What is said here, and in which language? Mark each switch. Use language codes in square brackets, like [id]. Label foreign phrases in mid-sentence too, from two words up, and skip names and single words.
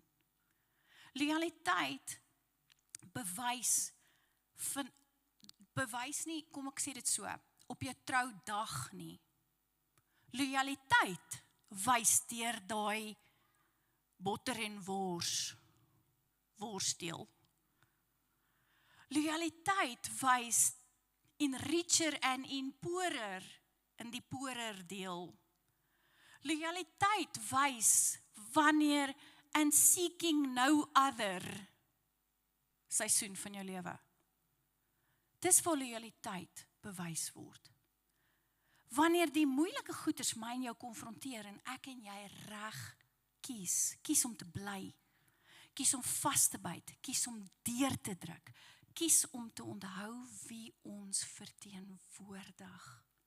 [af] Loyaliteit bewys nie, kom ek sê dit so, op jou troudag nie. Loyaliteit wys deur daai botter en worsdeel. Loyaliteit wys in [en] richer and in poorer, [af] in die poorer deel. Loyaliteit wys wanneer [en] in seeking no other [af] seisoen van jou lewe. Dis waar loyaliteit bewys word. Wanneer die moeilike goeders my en jou konfronteer en ek en jy reg kies om te bly, kies om vas te byt, kies om deur te druk, kies om te onthou wie ons verteenwoordig.